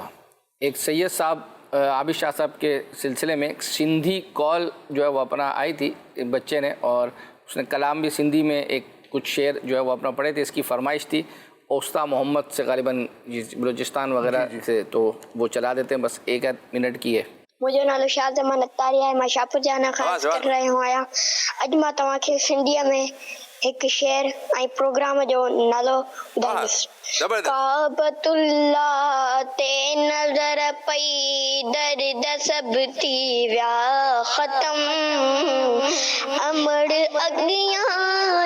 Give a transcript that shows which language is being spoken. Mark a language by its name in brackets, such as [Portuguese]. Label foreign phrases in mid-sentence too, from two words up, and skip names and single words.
[Urdu] ایک سید صاحب عابد شاہ صاحب کے سلسلے میں ایک سندھی کال جو ہے وہ اپنا آئی تھی ایک بچے نے، اور اس نے کلام بھی سندھی میں ایک کچھ شعر جو ہے وہ اپنا پڑھے تھے. اس کی فرمائش تھی اوستا محمد سے، غالباً بلوچستان وغیرہ سے، تو وہ چلا دیتے ہیں، بس 1 منٹ کی ہے. [Sindhi] मुंहिंजो नालो शाह ज़मान अतारी आहे. मां शाहपुर जाना ख़ास करे रहियो आहियां. अॼु मां तव्हांखे सिंधीअ में हिकु शेर ऐं प्रोग्राम जो नालो ॿुधाईंदुसि. काबतुल्लाह ते नज़र पई दर्द सभ थी विया ख़तम अमड़ अॻियां